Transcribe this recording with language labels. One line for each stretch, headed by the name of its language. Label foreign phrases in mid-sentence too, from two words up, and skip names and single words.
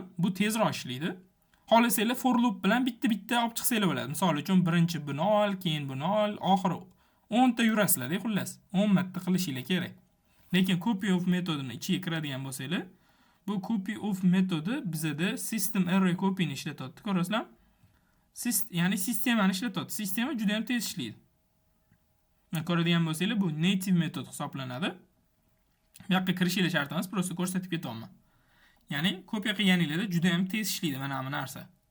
Uzbek: Bu tezroq ishlaydi. Xohlasanglar
English: for loop
Uzbek: bilan bitta olib chiqsanglar bo'ladi. Misol uchun birinchi buni ol, keyin buni ol, oxiri 10 ta yurasizlar-da, xullas. 10 marta qilishinglar kerak. Lekin
English: copy of
Uzbek: metodini ichiga kiradigan bo'lsanglar, bu
English: copy of
Uzbek: metodi bizada
English: system array copy
Uzbek: ni ishlatadi. Ko'rasizlar? Ya'ni sistemani ishlatadi. Sistema juda ham tez ishlaydi. Mana ko'radigan bo'lsanglar, bu native metod hisoblanadi. Bu yoqqa kirishinglar shart emas, prosta ko'rsatib ketaman. Ya'ni kopiya qilganingizda juda ham tez ishlaydi mana bu narsa.